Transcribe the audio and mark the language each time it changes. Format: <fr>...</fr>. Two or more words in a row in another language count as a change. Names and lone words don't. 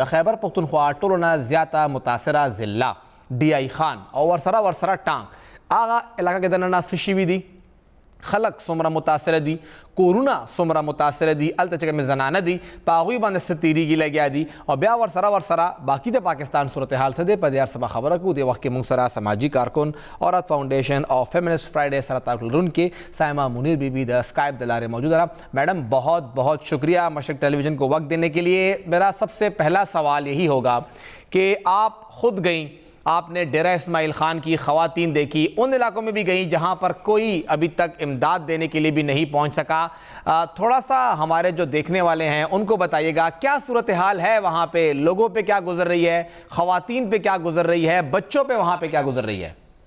<ps>د خیبر پښتونخوا ټولو نه زیاته متاثره ضلع DI خان او ورسره ټانک هغه علاقه کې دننه څه شوي دي خلک څومره متاثره دي کورونه څومره متاثره دي هلته چې کومې زنانه دي په هغوی باندې څه تیریږي لګیا دي او بیا ورسره باقي د پاکستان صورتحال څه دی په دې هر څه به خبره کوو دې وخت کې موږ سره سماجي کارکن عورت فاؤنډیشن او فیمنسٹ فرائیډے سره تعلق لرونکې سائمہ</ps> <ur>منیر بی بی</ur> <ps>د اسکائپ د لارې موجود</ps> <ur>رہا میڈم بہت بہت شکریہ مشرق ٹیلی ویژن کو وقت دینے کے لیے میرا سب سے پہلا سوال یہی ہوگا کہ آپ خود گئیں آپ نے ڈیرہ اسماعیل خان کی خواتین دیکھی ان علاقوں میں بھی گئیں جہاں پر کوئی ابھی تک امداد دینے کے لیے بھی نہیں پہنچ سکا تھوڑا سا ہمارے جو دیکھنے والے ہیں ان کو بتائیے گا کیا صورتحال ہے وہاں پہ لوگوں پہ کیا گزر رہی ہے خواتین پہ کیا گزر رہی ہے بچوں پہ وہاں پہ کیا گزر رہی ہے</ur>